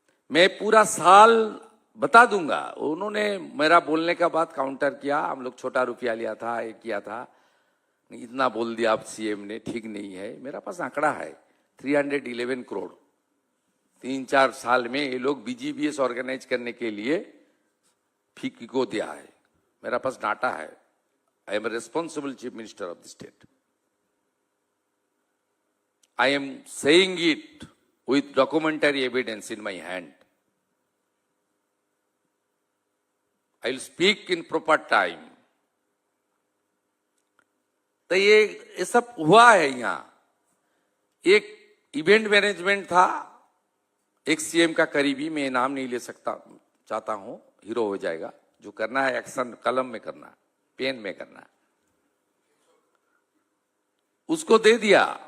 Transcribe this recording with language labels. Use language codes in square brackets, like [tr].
[hi] मैं पूरा साल बता दूंगा। उन्होंने मेरा बोलने का बाद काउंटर किया, हम लोग छोटा रुपया लिया था, ये किया था, इतना बोल दिया आप सीएम ने, ठीक नहीं है। मेरा पास आंकड़ा है 311 करोड़ 3-4 साल में ये लोग बीजीबीएस ऑर्गेनाइज करने के लिए फीकी को दिया है। मेरा पास डाटा है। [en] I am responsible chief minister of the state. I am saying it with documentary evidence in my hand. I will speak in proper time. [hi] तो ये सब हुआ है। यहाँ एक इवेंट मैनेजमेंट था, एक सीएम का करीबी, मैं नाम नहीं ले सकता, चाहता हूं, हीरो हो जाएगा। जो करना है एक्शन कलम में करना, पेन में करना, उसको दे दिया।